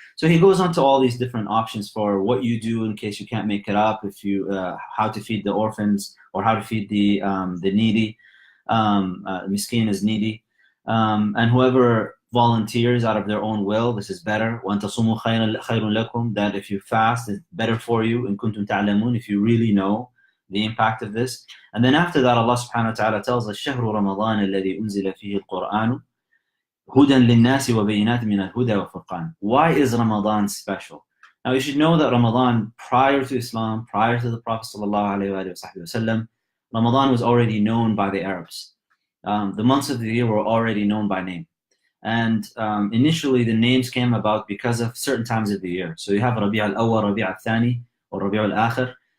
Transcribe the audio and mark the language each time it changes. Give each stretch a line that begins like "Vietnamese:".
English: So he goes on to all these different options for what you do in case you can't make it up, if you how to feed the orphans or how to feed the needy. Miskin is needy. And whoever volunteers out of their own will, this is better.
Arabic: وَأَن تَصُومُوا خَيْرٌ لَكُمْ.
English: That if you fast, it's better for you.
Arabic: إِن كُنتُمْ تَعْلَمُونَ.
English: If you really know the impact of this. And then after that, Allah subhanahu wa ta'ala tells us,
Arabic: شهر رمضان الذي أنزل فيه القرآن هدى للناس وبينات من الهدى والفرقان.
English: Why is Ramadan special? Now you should know that Ramadan, prior to Islam, prior to the Prophet sallallahu alaihi wasallam, Ramadan was already known by the Arabs. The months of the year were already known by name. And initially the names came about because of certain times of the year. So you have Rabi' al-Awwal, Rabi' al-Thani, or Rabi' al-Akhir.